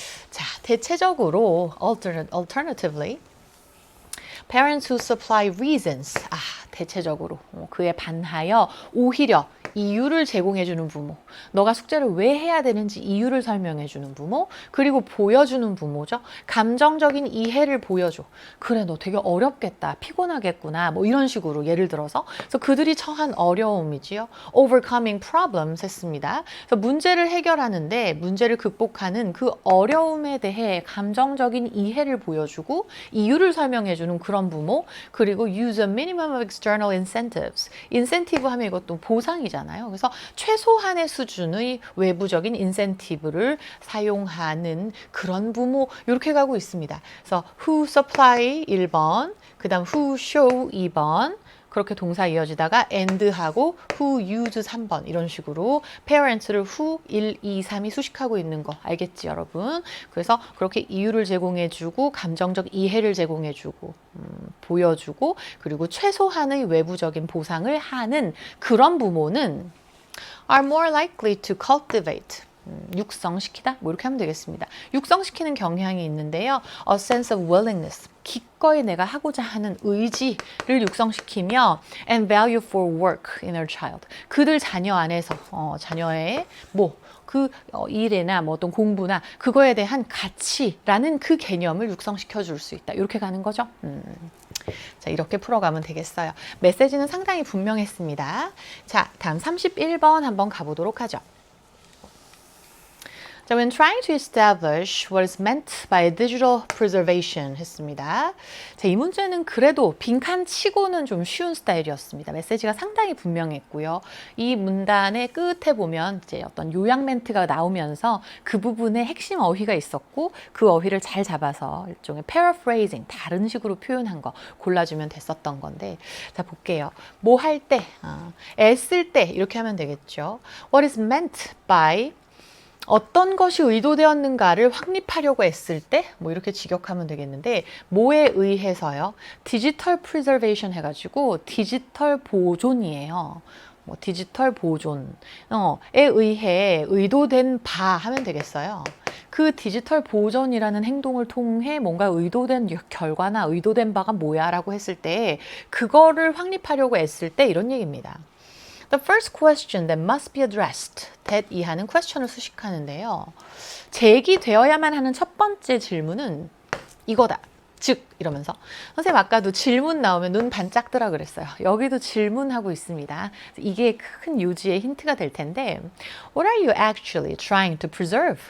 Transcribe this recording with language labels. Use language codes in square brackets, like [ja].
[ko] 자, 대체적으로 [en] alternatively parents who supply reasons. [ko] 대체적으로 그에 반하여 오히려 이유를 제공해주는 부모, 너가 숙제를 왜 해야 되는지 이유를 설명해주는 부모, 그리고 보여주는 부모죠. 감정적인 이해를 보여줘. 그래, 너 되게 어렵겠다, 피곤하겠구나, 뭐 이런 식으로 예를 들어서. 그래서 그들이 처한 어려움이지요. [en] overcoming problems [ko] 했습니다. 그래서 문제를 해결하는데 문제를 극복하는 그 어려움에 대해 감정적인 이해를 보여주고 이유를 설명해주는 그런 부모, 그리고 [en] use a minimum of external incentives. [ko] 인센티브 하면 이것도 보상이잖아요. 그래서 최소한의 수준의 외부적인 인센티브를 사용하는 그런 부모, 이렇게 가고 있습니다. 그래서 who supply 1번, 그 다음 who show 2번, 그렇게 동사 이어지다가 and하고 who use 3번 이런 식으로 parents를 who 1, 2, 3이 수식하고 있는 거 알겠지 여러분? 그래서 그렇게 이유를 제공해주고 감정적 이해를 제공해주고 보여주고 그리고 최소한의 외부적인 보상을 하는 그런 부모는 [en] are more likely to cultivate [ko] 육성시키다? 뭐 이렇게 하면 되겠습니다. 육성시키는 경향이 있는데요. [en] A sense of willingness. [ko] 기꺼이 내가 하고자 하는 의지를 육성시키며 [en] and value for work in their child. [ko] 그들 자녀 안에서 자녀의 일이나 뭐 어떤 공부나 그거에 대한 가치라는 그 개념을 육성시켜 줄 수 있다. 이렇게 가는 거죠. 자, 이렇게 풀어가면 되겠어요. 메시지는 상당히 분명했습니다. 자, 다음 31번 한번 가보도록 하죠. [en] 자, when trying to establish what is meant by digital preservation [ko] 했습니다. 자, 이 문제는 그래도 빈칸 치고는 좀 쉬운 스타일이었습니다. 메시지가 상당히 분명했고요. 이 문단의 끝에 보면 이제 어떤 요약 멘트가 나오면서 그 부분에 핵심 어휘가 있었고 그 어휘를 잘 잡아서 일종의 paraphrasing, 다른 식으로 표현한 거 골라주면 됐었던 건데 자, 볼게요. 뭐 할 때, 애쓸 때 이렇게 하면 되겠죠. [en] What is meant by [ko] 어떤 것이 의도되었는가를 확립하려고 애쓸 때 뭐 이렇게 직역하면 되겠는데 뭐에 의해서요? 디지털 프리저베이션 해가지고 디지털 보존이에요. 뭐 디지털 보존에 의해 의도된 바 하면 되겠어요. 그 디지털 보존이라는 행동을 통해 뭔가 의도된 결과나 의도된 바가 뭐야 라고 했을 때 그거를 확립하려고 애쓸 때 이런 얘기입니다. [en] The first question that must be addressed. [ko] that 이하는 question을 수식하는데요. 제기되어야만 하는 첫 번째 질문은 이거다. 즉 이러면서 선생님 아까도 질문 나오면 눈 반짝 뜨라 그랬어요. 여기도 질문하고 있습니다. 이게 큰 요지의 힌트가 될 텐데 [en] What are you actually trying to preserve?